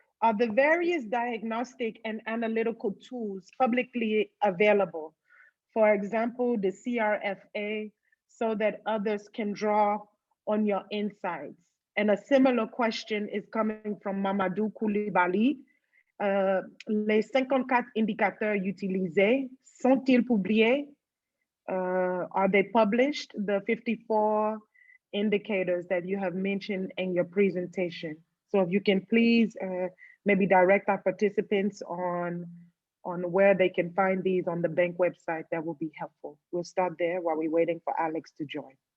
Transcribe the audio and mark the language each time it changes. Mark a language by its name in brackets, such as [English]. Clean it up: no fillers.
[English] Are the various diagnostic and analytical tools publicly available? For example, the CRFA, so that others can draw on your insights. And a similar question is coming from Mamadou Koulibaly. [French] Les 54 indicateurs utilisés sont-ils publiés? [English] Are they published? The 54 indicators that you have mentioned in your presentation. So if you can please maybe direct our participants on where they can find these on the bank website, that will be helpful. We'll start there while we're waiting for Alex to join.